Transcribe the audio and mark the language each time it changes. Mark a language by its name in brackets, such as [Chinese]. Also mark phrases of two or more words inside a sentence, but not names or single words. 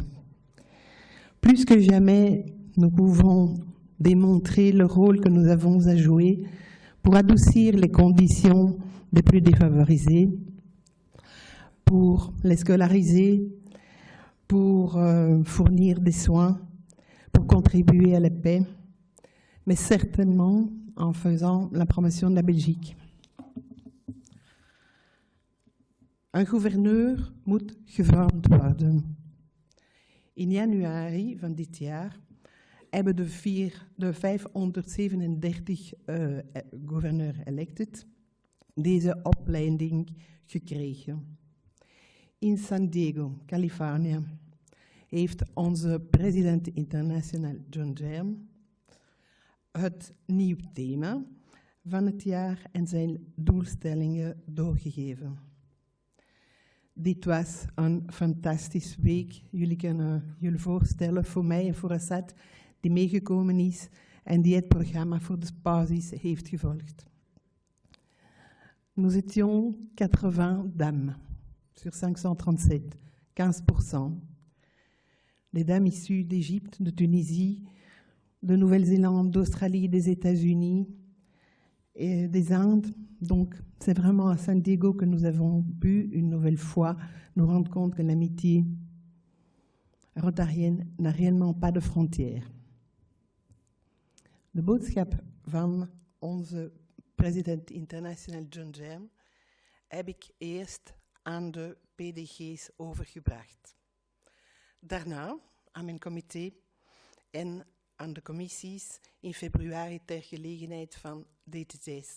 [French] Plus que jamais, nous pouvons démontrer le rôle que nous avons à jouer pour adoucir les conditions des plus défavorisés, pour les scolariser, pour fournir des soins, pour contribuer à la paix, mais certainement en faisant la promotion de la Belgique. [Dutch] Un gouverneur moet gevormd worden. In januari van dit jaar hebben de 537 gouverneur-elected deze opleiding gekregen. In San Diego, Californië, heeft onze president internationaal John Germ het nieuw thema van het jaar en zijn doelstellingen doorgegeven. Dit was een fantastische week. Jullie kunnen jullie voorstellen voor mij en voor Assad, die meegekomen is en die het programma voor de basis heeft gevolgd. [French] Nous étions 80 dames sur 537, 15%. Des dames issues d'Égypte, de Tunisie, de Nouvelle-Zélande, d'Australie, des États-Unis et des Indes. Donc, c'est vraiment à San Diego que nous avons pu, une nouvelle fois, nous rendre compte que l'amitié rotarienne n'a réellement pas de frontières. [Dutch] De boodschap van onze president international John Germ heb ik eerst aan de PDG's overgebracht. Daarna aan mijn comité en aan de commissies in februari ter gelegenheid van DTT's.